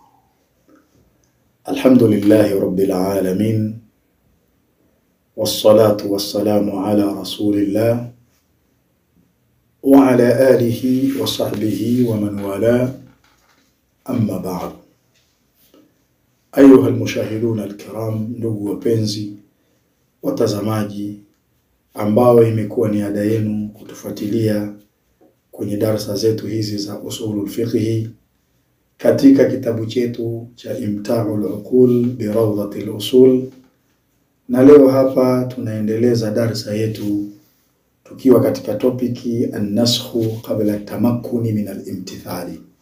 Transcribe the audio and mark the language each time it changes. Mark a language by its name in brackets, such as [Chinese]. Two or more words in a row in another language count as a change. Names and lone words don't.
[Arabic] الحمد لله رب العالمين، والصلاة والسلام على رسول الله وعلى آله وصحبه ومن والاه، أما بعد. أيها المشاهدون الكرام، [Swahili] ndugu wapenzi watazamaji ambao imekuwa ni ada yenu kutufuatilia kwenye darasa zetu hizi za [Arabic] أصول الفقه [Swahili] katika kitabu chetu cha Imta'ul Uqul bi Rawdatil Usul, na leo hapa tunaendeleza darasa yetu tukiwa katika topiki [Arabic] النسخ قبل التمكن من الامتثال.